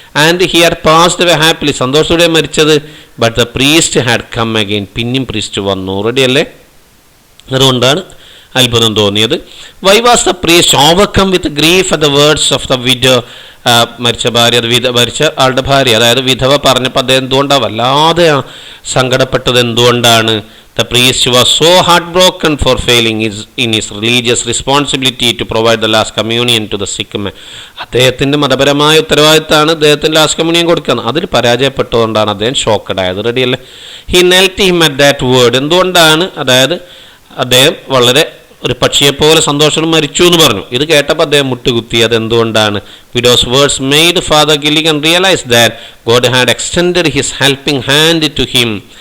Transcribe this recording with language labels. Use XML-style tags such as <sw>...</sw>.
<en>and he had passed away happily,</en> <ml>സന്തോഷത്തോടെ മരിച്ചത്.</ml> <en>but the priest had come again,</en> <ml>പിന്നെയും priest വന്നു. Ready അല്ലേ? അതുകൊണ്ടാണ് അത്ഭുതം തോന്നിയത്.</ml> <en>Why was the priest overcome with grief at the words of the widow?</en> <ml>മരിച്ച ഭാര്യ, മരിച്ച ആളുടെ ഭാര്യ, അതായത് വിധവ പറഞ്ഞപ്പോൾ അദ്ദേഹം എന്തുകൊണ്ടാണ് വല്ലാതെ സങ്കടപ്പെട്ടത്? എന്തുകൊണ്ടാണ്?</ml> <en>The priest was so heartbroken for failing in his religious responsibility to provide the last communion to the sick man.</en> <ml>അദ്ദേഹത്തിൻ്റെ മതപരമായ ഉത്തരവാദിത്തമാണ് അദ്ദേഹത്തിന് ലാസ്റ്റ് കമ്മ്യൂണിയൻ കൊടുക്കുന്നത്. അതിൽ പരാജയപ്പെട്ടതുകൊണ്ടാണ് അദ്ദേഹം ഷോക്കഡ് ആയത്. റെഡിയല്ലേ?</ml> <en>He knelt him at that word.</en> <ml>എന്തുകൊണ്ടാണ്? അതായത് അദ്ദേഹം വളരെ ഒരു പക്ഷിയെപ്പോലെ സന്തോഷം മരിച്ചു എന്ന് പറഞ്ഞു. ഇത് കേട്ടപ്പോൾ അദ്ദേഹം മുട്ടുകുത്തി. അതെന്തുകൊണ്ടാണ്?</ml> <en>Widow's words made Father Gilligan realise that God had extended his helping hand to him.</en>